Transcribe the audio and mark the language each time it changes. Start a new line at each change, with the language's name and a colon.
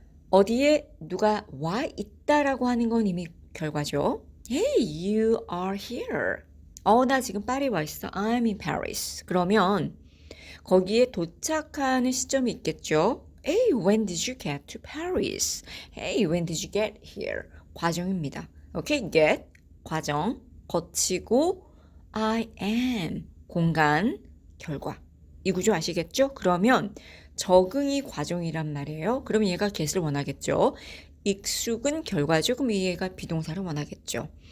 Korean: 어디에 누가 와 있다라고 하는 건 이미 결과죠.
English: Hey, you are here.
Korean: 나 지금 파리에 와 있어.
English: I'm in Paris.
Korean: 그러면 거기에 도착하는 시점이 있겠죠.
English: Hey, when did you get to Paris? Hey, when did you get here?
Korean: 과정입니다. 오케이, get, 과정, 거치고 I am, 공간, 결과. 이 구조 아시겠죠? 그러면 적응이 과정이란 말이에요. 그럼 얘가 get을 원하겠죠. 익숙은 결과죠. 그럼 얘가 비동사를 원하겠죠.